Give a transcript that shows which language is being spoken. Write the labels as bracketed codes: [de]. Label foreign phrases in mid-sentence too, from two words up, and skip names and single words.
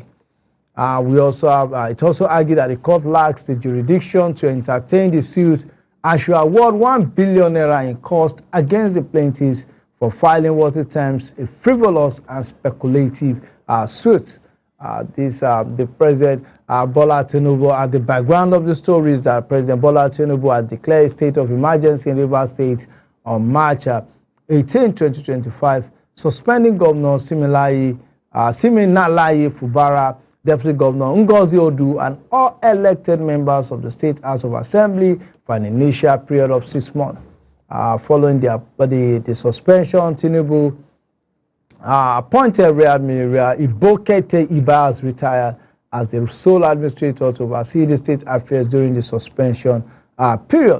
[en] It also argued that the court lacks the jurisdiction to entertain the suit and should award 1 billion naira in cost against the plaintiffs for filing what it terms a frivolous and speculative suit. The President Bola Tinubu, at the background of the story is that President Bola Tinubu had declared a state of emergency in Rivers State on March 18, 2025, suspending Governor Siminalayi Fubara, Deputy Governor Ngozi Odu, and all elected members of the State House of Assembly for an initial period of 6 months. Following the suspension, Tinubu appointed Rear Admiral Ibokete Ibas retired as the sole administrator to oversee the state affairs during the suspension period.